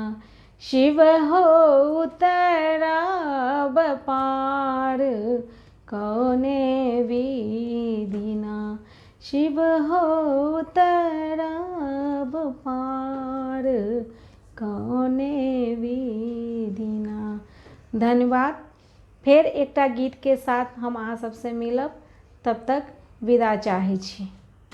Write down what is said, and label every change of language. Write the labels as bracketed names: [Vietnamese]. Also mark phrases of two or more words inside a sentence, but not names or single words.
[Maithili] शिव हो उतरब पार कौने विधिना। शिव हो उतरब पार कौने विधिना। धन्यवाद। फेर एकटा गीत के साथ हम अहाँ सबसे मिलब। तब तक विदा चाहै छी।